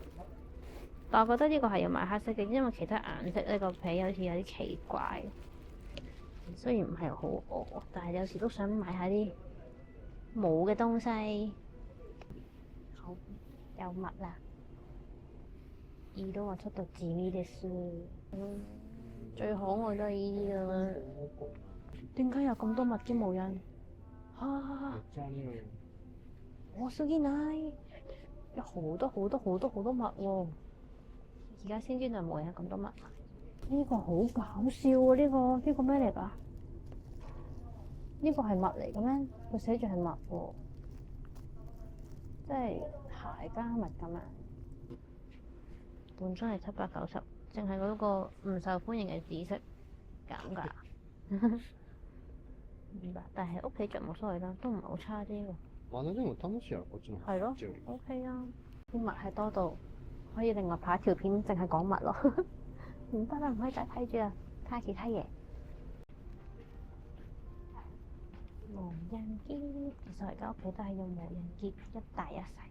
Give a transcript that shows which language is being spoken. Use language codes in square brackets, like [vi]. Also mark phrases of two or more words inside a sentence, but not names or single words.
[yue] 但我覺得呢個係要買黑色嘅，因為其他顏色呢個皮好似有啲奇怪。雖然唔係好餓，但係有時都想買下啲冇嘅東西。好，有襪啦。 [ja] 色はちょっと地味です。 [yue] 最可愛都係呢啲啦。點解有咁多襪嘅冇人？啊！ [ja] 多すぎない？ [yue] 有好多襪喎！而家先知道冇人有咁多襪。呢個好搞笑喎！呢個咩嚟㗎？呢個係襪嚟嘅咩？佢寫住係襪喎，即係鞋加襪咁啊！本身係790，淨係嗰個唔受歡迎嘅紫色減價。明白，但係屋企着冇所謂啦，都唔係好差啫喎。 [ja] まだでも楽しいやろこっちの。 [yue] 係咯，OK 啊！啲襪係多到可以另外拍一條片，淨係講襪咯。唔得啦，唔可以再睇住啦，睇下其他嘢。無人機，其實而家屋企都係用無人機一大一細。